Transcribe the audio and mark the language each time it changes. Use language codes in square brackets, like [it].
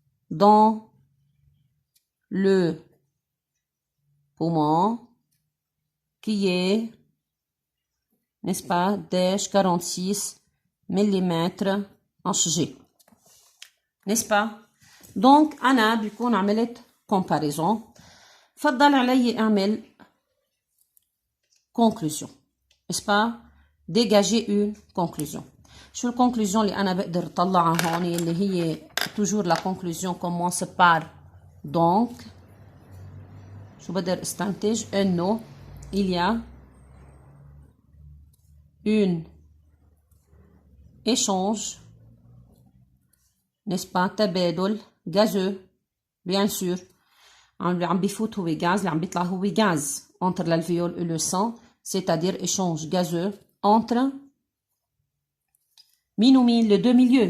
[fr] dans le poumon qui est, n'est-ce pas, dash 46 mm en G, n'est-ce pas? [ar] Donc أنا بيكون عملت comparaison. فضل علي أعمل [fr] conclusion، n'est-ce pas؟ dégager une conclusion. [ar] شو الكونكلوزيون اللي أنا بقدر طلعها هون اللي هي [fr] toujours la conclusion commence par donc. [ar] شو بقدر استنتج؟ إنه [fr] il y a une échange، n'est-ce pas، تبادل gazeux bien sûr. [ar] عم بيفوت هو غاز، اللي عم بيطلع هو غاز [fr] entre l'alvéole et le sang، c'est-à-dire échange gazeux entre [ar] مين ومين؟ [fr] les deux milieux.